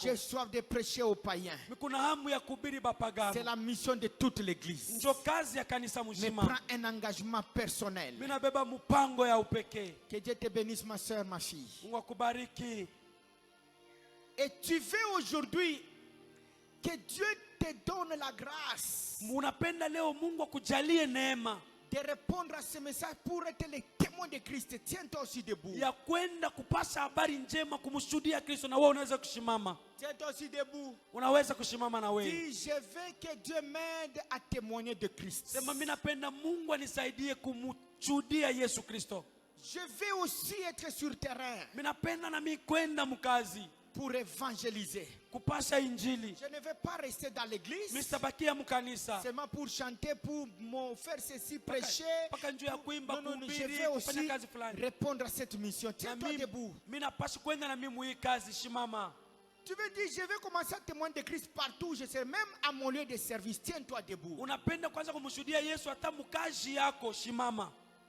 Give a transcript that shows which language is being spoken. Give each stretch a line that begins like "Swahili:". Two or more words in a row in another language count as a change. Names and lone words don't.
French: J'ai soif de prêcher aux païens.
Swahili: Mikuna hamu ya kuhubiri
French: C'est
Swahili: bapagano.
French: la mission de toute l'église.
Swahili: Njo kazi ya kanisa
French: Mais
Swahili: mzima.
French: prends un engagement personnel.
Swahili: Minabeba mupango ya upekee.
French: Que Dieu te bénisse, ma soeur, ma fille.
Swahili: Mungu akubariki.
French: Et tu veux aujourd'hui que Dieu te donne la grâce
Swahili: Munapenda leo Mungu akujalie neema
French: de répondre à ce message pour être les témoins de Christ. Tiens-toi aussi debout.
Swahili: ya kwenda kupasha habari njema kumshuhudia Kristo, na wewe unaweza kushimama.
French: Tiens-toi aussi debout.
Swahili: Unaweza kushimama na wewe.
French: Dis, je veux que Dieu m'aide à témoigner de Christ.
Swahili: Sema mimi napenda Mungu anisaidie kumshuhudia Yesu Kristo.
French: Je veux aussi être sur terrain
Swahili: Mimi napenda na mimi kwenda mkazi
French: pour évangéliser.
Swahili: kupasha injili.
French: Je ne veux pas rester dans l'église
Swahili: Mimi sitabakia mkanisa
French: seulement pour chanter, pour faire ceci, prêcher.
Swahili: mpaka njoo ya kuimba,
French: Non, non, je
Swahili: kuhubiri,
French: veux
Swahili: kufanya
French: aussi
Swahili: kazi fulani.
French: répondre à cette mission.
Swahili: Na
French: Tiens-toi
Swahili: mimi
French: debout.
Swahili: napaswa kwenda na mimi hii kazi. Shimama.
French: Tu veux dire, je vais commencer à témoigner de Christ partout. Je serai même à mon lieu de service. Tiens-toi debout.
Swahili: Unapenda kwanza kumshuhudia Yesu hata mkazi yako. Shimama.